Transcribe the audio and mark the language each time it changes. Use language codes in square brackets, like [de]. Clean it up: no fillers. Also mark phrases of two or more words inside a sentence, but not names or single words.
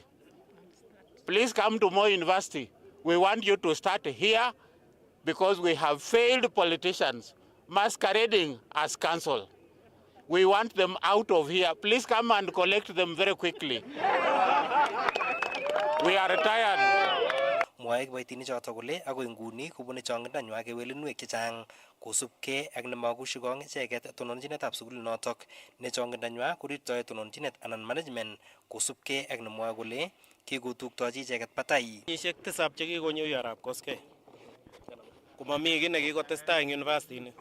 [en] Please come to Moi University. We want you to start here because we have failed politicians masquerading as council. We want them out of here. Please come and collect them very quickly. We are tired. [kln] Mwae kiboitinichotok kole akoi nguni kobune chongindanywa kewelinwek chechang kosubkei ak nemakushikong icheket tononjinetab sukulinotok ne chongindanywa korirtoi tononjinet anan management kosubkei ak nemwae kole kikotuktochi icheket batai. Kenyisiek 7 chekikonyo arap koskei. Komami kiy nekikotestai eng university ni.